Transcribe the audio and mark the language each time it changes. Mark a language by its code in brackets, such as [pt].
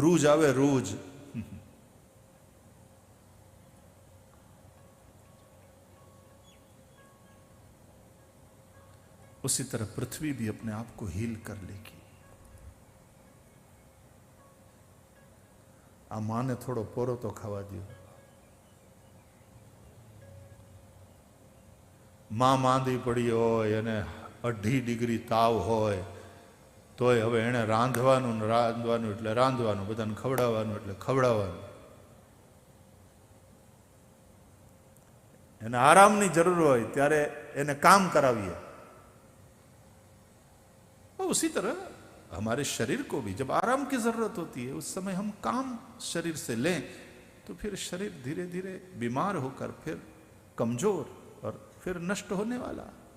[hi] रूज आवे रूज, उसी तरह पृथ्वी भी अपने आप को हील कर लेगी। [gu] आ मां ने थोड़ो पोरो तो खावा दियो। मां માંદી પડી હોય અને 2.5 ડિગ્રી તાવ હોય તોય હવે એણે રાંધવાનું ને રાંધવાનું એટલે રાંધવાનું, બધાને ખવડાવવાનું એટલે ખવડાવવાનું। એને આરામની જરૂર હોય ત્યારે એને કામ કરાવીએ। [hi] उसी तरह हमारे शरीर को भी जब आराम की जरूरत होती है, उस समय हम काम शरीर से लें तो फिर शरीर धीरे धीरे बीमार होकर फिर कमजोर और फिर नष्ट होने वाला।